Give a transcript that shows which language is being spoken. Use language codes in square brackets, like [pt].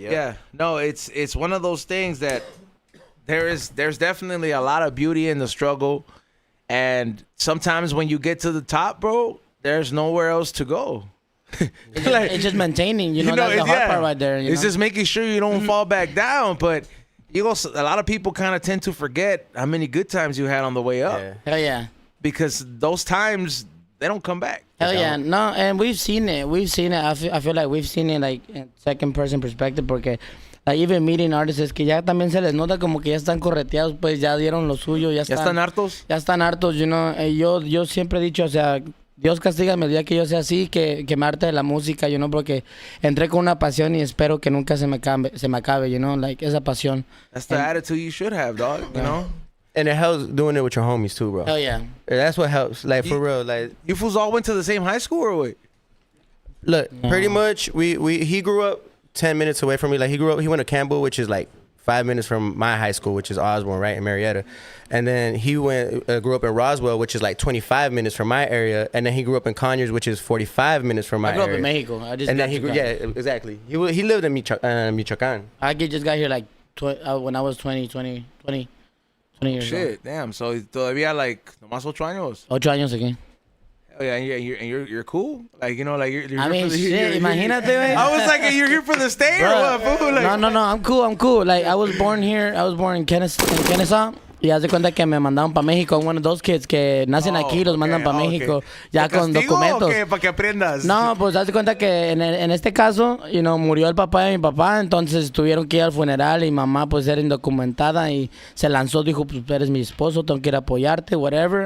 [en] Yeah, no, it's one of those things that there's definitely a lot of beauty in the struggle, and sometimes when you get to the top, bro, there's nowhere else to go. It's just maintaining, that's the hard part right there. It's just making sure you don't fall back down. But a lot of people kind of tend to forget how many good times you had on the way up. Yeah. Hell yeah. Because those times, they don't come back. Hell yeah. No, and we've seen it. I feel like we've seen it like in second person perspective [es] porque [en] like even meeting artists [es] es que ya también se les nota como que ya están correteados, pues ya dieron lo suyo, ya están hartos. Ya están hartos, yo siempre he dicho, o sea, Dios castígame el día que yo sea así, que me harte de la música, porque entré con una pasión y espero que nunca se me acabe, like esa pasión. [en] That's the attitude you should have, dog, you know? And it helps doing it with your homies too, bro. Hell yeah. That's what helps, like for real. Like you fools all went to the same high school or what? Look, pretty much he grew up 10 minutes away from me. Like he went to Campbell, which is like 5 minutes from my high school, which is Osborne, right in Marietta. And then he grew up in Roswell, which is like 25 minutes from my area. And then he grew up in Conyers, which is 45 minutes from my area. I grew up in Mexico. Exactly. He lived in Michoacan. I just got here like when I was 20 years old. Shit, damn. [es] So todavía like nomás 8 años. 8 años aquí. [en] Oh yeah, and you're cool. Like you're I mean, shit. [es] Imagínate, güey. [en] I was like, you're here for the stay or what, fool? Like, No. I'm cool. Like I was born here. I was born in Kennesaw. [es] Y haz de cuenta que me mandaron para México. [en] One of those kids [es] que nacen aquí los mandan para México ya con documentos. ¿Para que aprendas? No, pues haz de cuenta que en este caso, murió el papá de mi papá, entonces tuvieron que ir al funeral y mamá pues era indocumentada y se lanzó, dijo, pues eres mi esposo, tengo que ir a apoyarte, whatever.